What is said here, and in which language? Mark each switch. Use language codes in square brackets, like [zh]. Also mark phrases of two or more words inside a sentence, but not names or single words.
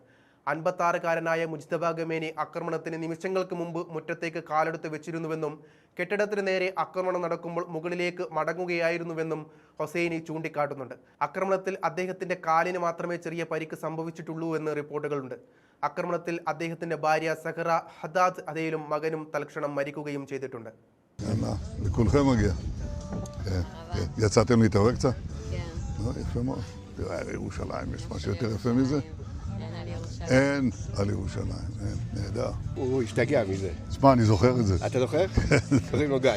[ml] 56-കാരനായ മുജ്തബ ഖമേനി ആക്രമണത്തിന് നിമിഷങ്ങൾക്ക് മുമ്പ് മുറ്റത്തേക്ക് കാലെടുത്ത് വെച്ചിരുന്നുവെന്നും കെട്ടിടത്തിന് നേരെ ആക്രമണം നടക്കുമ്പോൾ മുകളിലേക്ക് മടങ്ങുകയായിരുന്നുവെന്നും ഹൊസൈനി ചൂണ്ടിക്കാട്ടുന്നുണ്ട്. ആക്രമണത്തിൽ അദ്ദേഹത്തിന്റെ കാലിന് മാത്രമേ ചെറിയ പരിക്ക് സംഭവിച്ചിട്ടുള്ളൂ എന്ന് റിപ്പോർട്ടുകളുണ്ട്. ആക്രമണത്തിൽ അദ്ദേഹത്തിന്റെ ഭാര്യ സഹറ ഹദാദ് അതേലും മകനും തൽക്ഷണം മരിക്കുകയും ചെയ്തിട്ടുണ്ട്. [he] יצאתם להתעורר קצת? יפה מאוד. תראה, על ירושלים יש משהו יותר יפה מזה? אין על ירושלים, אין, נהדר. הוא השתגע מזה. תשמע, אני זוכר את זה. אתה זוכר? קוראים לו גיא.